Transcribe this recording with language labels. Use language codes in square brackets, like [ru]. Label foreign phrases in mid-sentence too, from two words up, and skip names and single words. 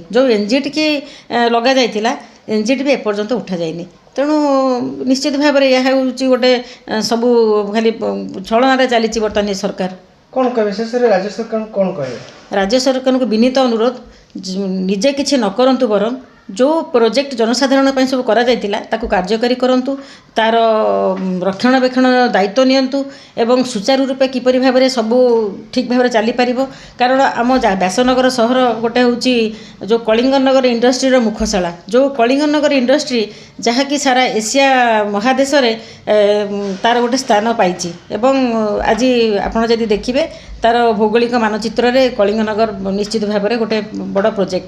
[or] ଯେଉଁ NGT କି ଲଗାଯାଇଥିଲା NGT ବି ଏପର୍ଯ୍ୟନ୍ତ ଉଠାଯାଇନି। ତେଣୁ ନିଶ୍ଚିତ ଭାବରେ ଏହା ହେଉଛି ଗୋଟେ ସବୁ ଖାଲି ଛଳନାରେ ଚାଲିଛି ବର୍ତ୍ତମାନ ସରକାର। କ'ଣ କହିବେ ଶେଷରେ ରାଜ୍ୟ ସରକାର କ'ଣ କହିବେ? ରାଜ୍ୟ ସରକାରଙ୍କୁ ବିନୀତ ଅନୁରୋଧ, ନିଜେ କିଛି ନ କରନ୍ତୁ ବରଂ [hi] जो प्रोजेक्ट जनसाधारण [or] ପାଇଁ ସବୁ କରାଯାଇଥିଲା ତାକୁ କାର୍ଯ୍ୟକାରୀ କରନ୍ତୁ, ତାର ରକ୍ଷଣାବେକ୍ଷଣ ଦାୟିତ୍ୱ ନିଅନ୍ତୁ ଏବଂ ସୁଚାରୁ ରୂପେ କିପରି ଭାବରେ ସବୁ ଠିକ୍ ଭାବରେ ଚାଲିପାରିବ। କାରଣ ଆମ ବ୍ୟାସନଗର ସହର ଗୋଟେ ହେଉଛି ଯେଉଁ କଳିଙ୍ଗନଗର ଇଣ୍ଡଷ୍ଟ୍ରିର ମୁଖଶାଳା, ଯେଉଁ କଳିଙ୍ଗନଗର ଇଣ୍ଡଷ୍ଟ୍ରି ଯାହାକି ସାରା ଏସିଆ ମହାଦେଶରେ ତାର ଗୋଟେ ସ୍ଥାନ ପାଇଛି ଏବଂ ଆଜି ଆପଣ ଯଦି ଦେଖିବେ ତାର ଭୌଗୋଳିକ ମାନଚିତ୍ରରେ କଳିଙ୍ଗନଗର ନିଶ୍ଚିତ ଭାବରେ ଗୋଟେ ବଡ଼ ପ୍ରୋଜେକ୍ଟ।